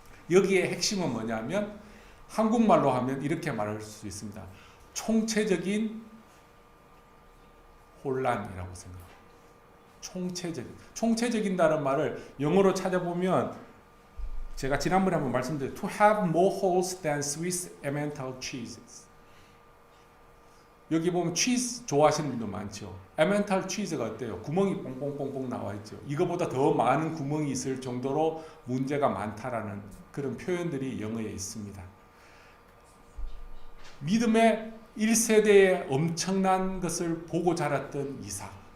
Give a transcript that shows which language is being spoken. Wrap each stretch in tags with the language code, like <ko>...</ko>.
<ko>여기에 핵심은 뭐냐면 한국말로 하면 이렇게 말할 수 있습니다. 총체적인 혼란이라고 생각합니다. 총체적인다는 말을 영어로 찾아보면 제가 지난번에 한번 말씀드렸죠.</ko> <en>To have more holes than Swiss Emmental cheeses.</en> <ko>여기 보면 cheese 좋아하시는 분도 많죠. Emmental cheese가 어때요? 구멍이 뽕뽕뽕뽕 나와 있죠. 이거보다 더 많은 구멍이 있을 정도로 문제가 많다라는 그런 표현들이 영어에 있습니다. 믿음의 1세대의 엄청난 것을 보고 자랐던 이삭.</ko>